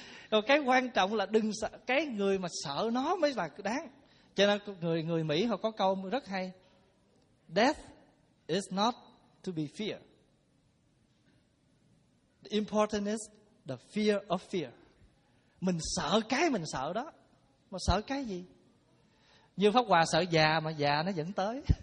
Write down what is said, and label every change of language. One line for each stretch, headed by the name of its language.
Vietnamese: Còn cái quan trọng là đừng sợ, cái người mà sợ nó mới là đáng. Cho nên người Mỹ họ có câu rất hay.
English: Death is not to be feared. The important is the fear of fear.
Vietnamese: Mình sợ cái mình sợ đó. Mà sợ cái gì? Như Pháp Hòa sợ già mà già nó vẫn tới.